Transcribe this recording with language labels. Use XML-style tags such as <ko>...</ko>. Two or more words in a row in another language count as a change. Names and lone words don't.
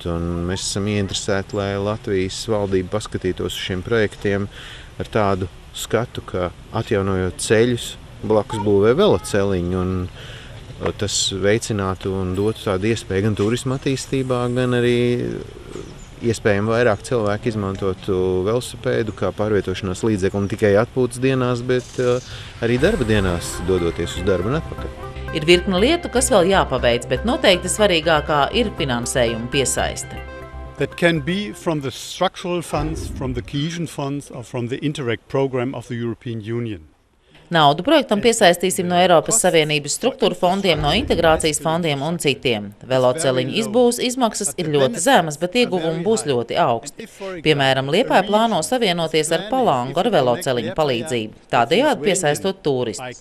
<lv>Un mēs esam ieinteresēti, lai Latvijas valdība paskatītos uz šiem projektiem ar tādu skatu, ka atjaunojot ceļus, blakus būvē veloceliņu, un tas veicinātu un dotu tādu iespēju gan turisma attīstībā, gan arī iespējami vairāk cilvēku izmantotu velosipēdu kā pārvietošanās līdzekli ne tikai atpūtas dienās, bet arī darba dienās, dodoties uz darbu un atpakaļ. Ir virkne lietu, kas vēl jāpaveic, bet noteikti svarīgākā ir finansējuma piesaiste.</lv> <en>That can be from the structural funds, from the cohesion funds or from the Interreg program of the European Union.</en> <lv>Naudu projektam piesaistīsim no Eiropas Savienības struktūra fondiem, no integrācijas fondiem un citiem. Veloceliņu izbūves izmaksas ir ļoti zemas, bet ieguvumi būs ļoti augsti. Piemēram, Liepāja plāno savienoties ar Palangu ar veloceliņu palīdzību, tādējādi piesaistot turistus.</lv>